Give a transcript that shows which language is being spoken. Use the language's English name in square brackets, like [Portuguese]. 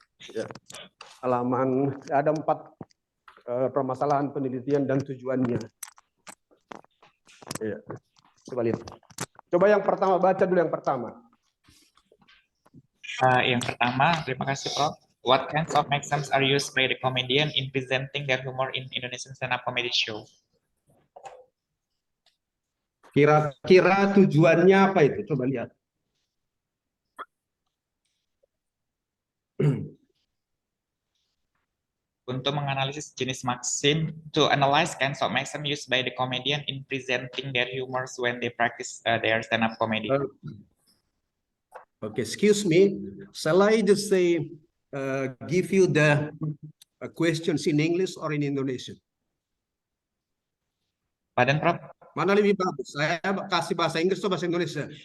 [Indonesian] Ya. Halaman ada 4 permasalahan penelitian dan tujuannya. Ya. Coba lihat. Coba yang pertama, baca dulu yang pertama. Yang pertama, terima kasih Prof. [English] What kinds of maxims are used by the comedian in presenting their humor in Indonesian stand-up comedy show? [Indonesian] Kira-kira tujuannya apa itu? Coba lihat. Untuk menganalisis jenis maksim, [English] to analyze kinds of maxim used by the comedian in presenting their humors when they practice their stand-up comedy. Okay, excuse me. Shall I just say, give you the questions in English or in Indonesian? Pardon, Prof? [Indonesian] Mana lebih bagus? Saya kasih bahasa Inggris atau bahasa Indonesia?